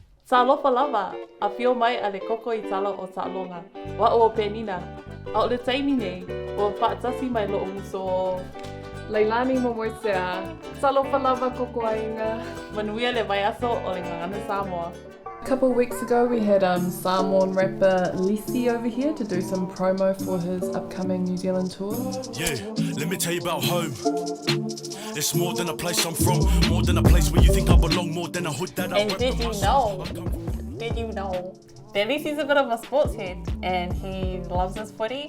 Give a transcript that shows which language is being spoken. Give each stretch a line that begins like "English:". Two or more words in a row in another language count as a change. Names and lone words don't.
Samoan: Talofa lava, a whio mai a le koko I tala o Ta'alonga. Wa o Penina. A o le taimi nei, o whaatasi mai lo o muso o Leilani Momoiseā, talofa lava koko ainga. Manuia le Vaiaso o le Gagana Samoa.
English: A couple of weeks ago we had Samoan rapper Lisi over here to do some promo for his upcoming New Zealand tour. Yeah, let me tell you about home. It's more than a place I'm from, more than a place where you think I belong, more than a hood that I And did you know that Lisi's a bit of a sports head and he loves his footy?